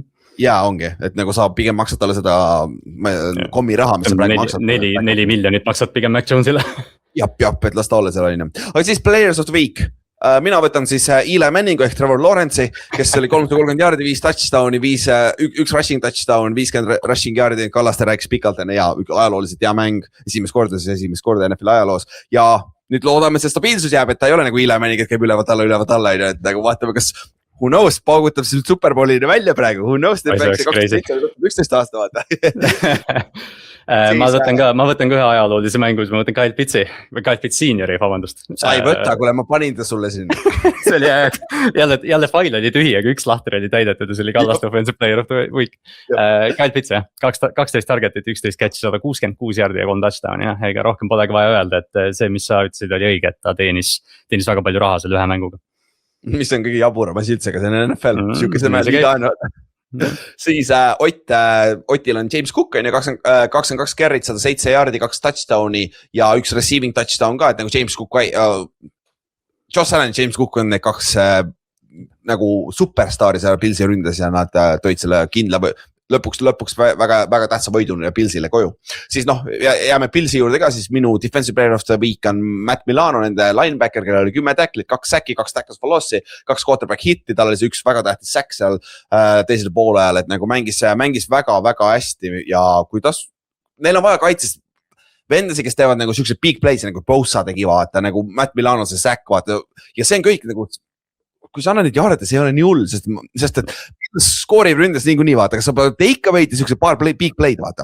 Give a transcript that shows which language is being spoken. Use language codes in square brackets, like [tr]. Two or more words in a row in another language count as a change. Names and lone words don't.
[et] Jaa, ongi, et nagu sa pigem maksad talle seda kommi raha, mis sa praegu maksad. 4 miljonit maksad pigem Mac Jonesile. Jap, et las ta olla seal on. Aga siis [en] Players of the Week. [et] Mina võtan siis Eli Manningu ehk Trevor Lawrence'i, kes oli 330 jaardi, 5 touchdown'i, 1 [en] rushing touchdown, [et] 50 rushing jaardi, Kallaste rääkis pikalt enne ja ajalooliselt hea mäng, esimest korda NFL ajaloos ja nüüd loodame, see stabiilsus jääb, et ta ei ole nagu Eli Manning, et käib ülevalt alla, et nagu vaatame, kas [en] who knows, [et] paugutab siin Superbowlini välja praegu, [en] who knows, [et] 11 aasta vaata. Ma võtan ka ühe ajaloolise mängu, ma võtan Kyle Pitts seniori, vabandust. Sa ei võta, kuule ma panin ta sulle siin. See oli jälle fail oli tühi, aga 1 lahter oli täidetud ja see oli Kallaste [en] offensive player of the week. [et] Kyle Pitts 12 targetit, 11 catch, 166 jaardi ja 3 touchdown'i jah, ega rohkem polegi vaja öelda, et see, mis sa ütlesid, oli õige, et ta teenis väga palju raha selle ühe mänguga. Mis on kõige jaburam asi üldse, aga see on NFL, siukese mäel liiga on. Siis Otil on James Cook on ju 22 carry't, 107 jaardi, 2 touchdown'i ja 1 [en] receiving touchdown [et] ka, et nagu James Cook, Josh Allan ja James Cook on need 2 nagu superstaari seal Pilsi ründes ja nad tõid selle kindla lõpuks väga tähtsa võidu Pilsile koju. Siis jääme Pilsi juurde ka, siis minu [en] defensive player of the week [et] on Matt Milano, nende linebacker, kellel oli 10 tacklit, 2 säki, 2 [en] tackles for loss'i, [et] 2 quarterback hitti, tal oli see 1 väga tähtis säk seal teisel poole ajal, et nagu mängis väga hästi ja kuidas neil on vaja kaitsest vendasi, kes teevad nagu siukse [en] big plays, [et] nagu Bosa tegi vaata, nagu Matt Milano see säk vaata ja see on kõik nagu kui sa annad neid jaarete, see ei ole nii hull, sest et skoorib ründes niikuinii vaata, kas sa pead ikka võita siukse paar [en] big play'd [et] vaata.